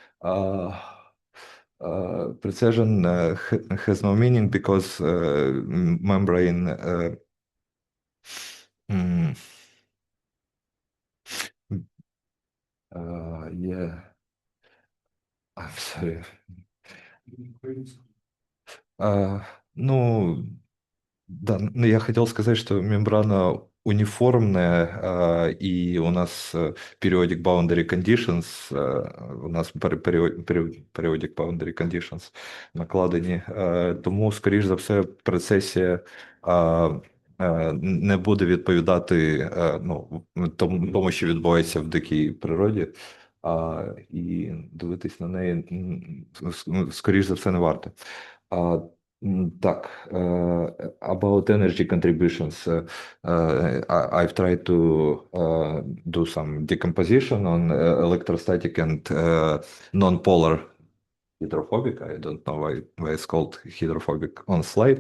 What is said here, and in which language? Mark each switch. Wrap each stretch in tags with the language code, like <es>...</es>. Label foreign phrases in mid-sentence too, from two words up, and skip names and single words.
<en>Precision has no meaning because membrane yeah, I'm sorry.</en> <ru>Ну, да, ну, я хотел сказать, что мембрана униформная, и у нас</ru> <en>periodic boundary conditions,</en> <uk>у нас</uk> <en>periodic boundary conditions</en> <uk>накладені, тому, скоріш за все, процесія не буде відповідати ну, тому, що відбувається в дикій природі, і дивитись на неї, скоріш за все, не варто. Так,</uk> <en>about energy contributions, I've tried to do some decomposition on electrostatic and non-polar hydrophobic. I don't know why it's called hydrophobic on slide.</en>